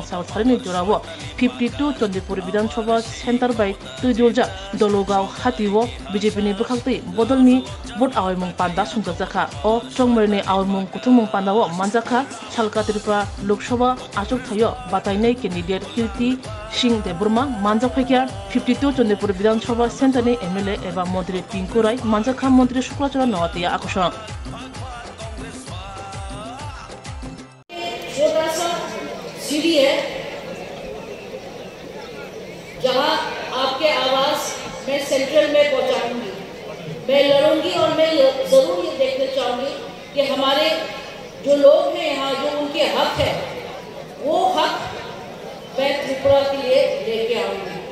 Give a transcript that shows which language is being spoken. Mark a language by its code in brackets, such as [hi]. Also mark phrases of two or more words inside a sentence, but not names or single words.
[trp] Sautharini Jorawo 52 Chondipur Vidhan Sabha Center by Tuidulja Dologao Hatiwo BJP ni bukhakti bodolni vote awimung panda sungjaka o chongmani awimung kutumung pandawo manjaka Shalka Tripura Lok Sabha achuk thayo batainai candidate Kirti Singh Deburma manjak phaikya 52 Chondipur Vidhan Sabha Center ni MLA eba Montri Tinku Rai manjakha Montri Shuklachara Nawatiya akusha [hi] छोटा सा सीढ़ी है जहां आपके आवाज मैं सेंट्रल में पहुंचाऊंगी, मैं लड़ूंगी और मैं जरूर ये देखना चाहूंगी कि हमारे जो लोग हैं यहाँ जो उनके हक है वो हक मैं त्रिपुरा के लिए लेके आऊंगी।